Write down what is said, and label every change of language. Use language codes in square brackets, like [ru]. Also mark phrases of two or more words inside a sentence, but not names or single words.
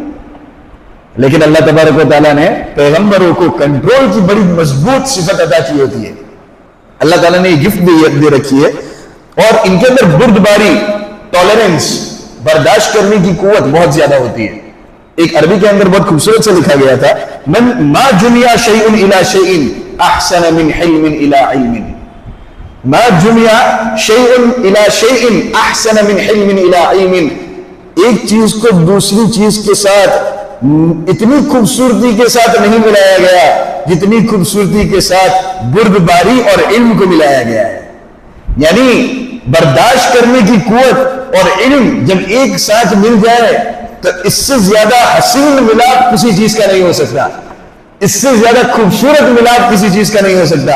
[ur] لیکن [ar] اللہ تبارک و تعالیٰ [ur] نے پیغمبروں کو کنٹرول کی بڑی مضبوط صفت عطا کی ہوتی ہے. اللہ تعالیٰ نے یہ گفٹ دے رکھی ہے، اور ان کے اندر بردباری، ٹالرنس، برداشت کرنے کی قوت بہت زیادہ ہوتی ہے. ایک عربی کے اندر بہت خوبصورت سے لکھا گیا تھا، [ar] من ما جمع شیء الی شیء احسن من حلم الی علم. ما جمع شیء الی شیء احسن من حلم الی علم. [ur] ایک چیز کو دوسری چیز کے ساتھ اتنی خوبصورتی کے ساتھ نہیں ملایا گیا جتنی خوبصورتی کے ساتھ بردباری اور علم کو ملایا گیا ہے. یعنی برداشت کرنے کی قوت اور علم جب ایک ساتھ مل جائے تو اس سے زیادہ حسین ملاپ کسی چیز کا نہیں ہو سکتا، اس سے زیادہ خوبصورت ملاپ کسی چیز کا نہیں ہو سکتا.